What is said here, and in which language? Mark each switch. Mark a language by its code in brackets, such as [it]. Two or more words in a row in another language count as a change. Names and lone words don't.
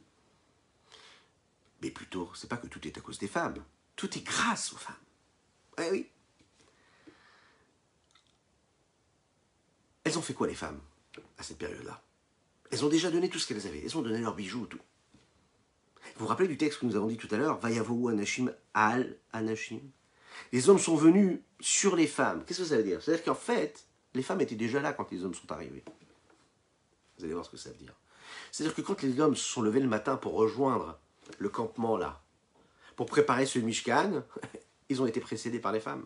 [fr] Mais plutôt, c'est pas que tout est à cause des femmes. Tout est grâce aux femmes. Eh oui. Elles ont fait quoi, les femmes, à cette période-là? Elles ont déjà donné tout ce qu'elles avaient. Elles ont donné leurs bijoux, tout. Vous vous rappelez du texte que nous avons dit tout à l'heure? [he] ויבואו האנשים על הנשים. [fr] Les hommes sont venus sur les femmes. Qu'est-ce que ça veut dire? C'est-à-dire qu'en fait, les femmes étaient déjà là quand les hommes sont arrivés. Vous allez voir ce que ça veut dire. C'est-à-dire que quand les hommes se sont levés le matin pour rejoindre le campement là, pour préparer ce Mishkan, ils ont été précédés par les femmes.